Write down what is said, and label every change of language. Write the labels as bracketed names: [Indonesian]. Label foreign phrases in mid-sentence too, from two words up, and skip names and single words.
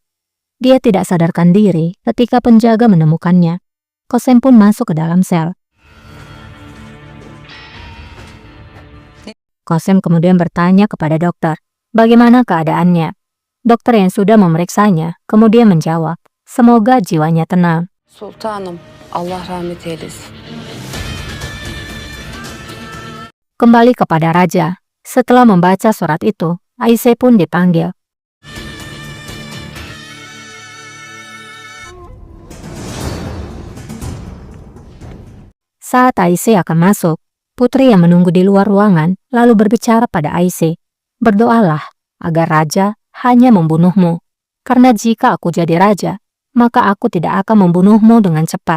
[Indonesian] Dia tidak sadarkan diri ketika penjaga menemukannya. Kosem pun masuk ke dalam sel. Kosem kemudian bertanya kepada dokter, bagaimana keadaannya. Dokter yang sudah memeriksanya kemudian menjawab, semoga jiwanya tenang. [Turkish] Sultanım, Allah rahmet eylesin. [Indonesian] Kembali kepada Raja. Setelah membaca surat itu, Aisyah pun dipanggil. Saat Aisyah akan masuk, putri yang menunggu di luar ruangan lalu berbicara pada Aisyah, berdoalah agar Raja hanya membunuhmu, karena jika aku jadi Raja, maka aku tidak akan membunuhmu dengan cepat.